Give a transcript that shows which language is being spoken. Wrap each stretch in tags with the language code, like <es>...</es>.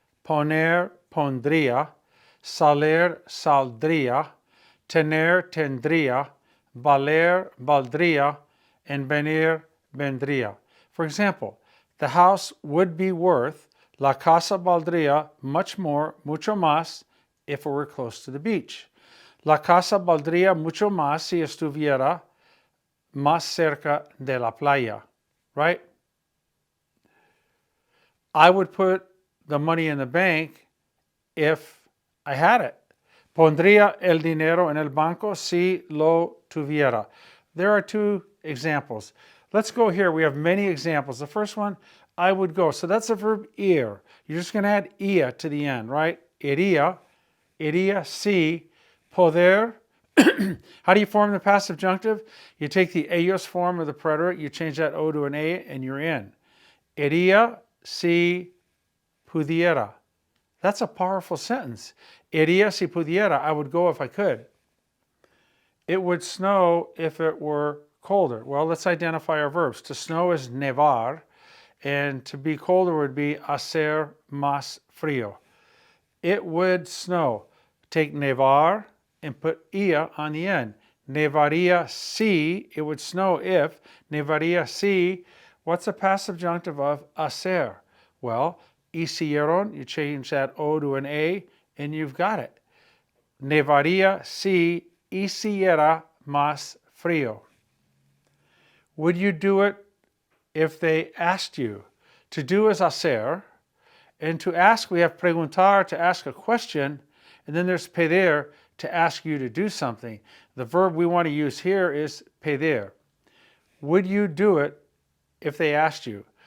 <es>Poner, pondría. Salir, saldría. Tener, tendría. Valer, valdría. And venir, vendría.</es> <en>For example, the house would be worth,</en> <es>la casa valdría</es> <en>much more,</en> <es>mucho más,</es> <en>if it were close to the beach.</en> <es>La casa valdría mucho más si estuviera más cerca de la playa, right?</es> <en>I would put the money in the bank if I had it.</en> <es>Pondría el dinero en el banco si lo tuviera.</es> <en>There are two examples. Let's go here. We have many examples. The first one, I would go. So that's the verb ir. You're just going to add ia to the end, right?</en> <es>Iría, iría, si, poder.</es> <en>How do you form the past subjunctive? You take the ellos form of the preterite, you change that o to an a, and you're in.</en> <es>Iría, si, pudiera.</es> <en>That's a powerful sentence.</en> <es>Iría, si pudiera.</es> <en>I would go if I could. It would snow if it were colder. Well, let's identify our verbs. To snow is nevar, and to be colder would be</en> <es>hacer más frío.</es> <en>It would snow. Take nevar and put ia on the end.</en> <es>Nevaría si,</es> <en>it would snow if.</en> <es>Nevaría si,</es> <en>what's the past subjunctive of hacer? Well, hicieron, you change that O to an A, and you've got it.</en> <es>Nevaría si hiciera más frío.</es> <en>Would you do it if they asked you? To do is hacer, and to ask we have preguntar, to ask a question, and then there's pedir, to ask you to do something. The verb we want to use here is pedir. Would you do it if they asked you?</en>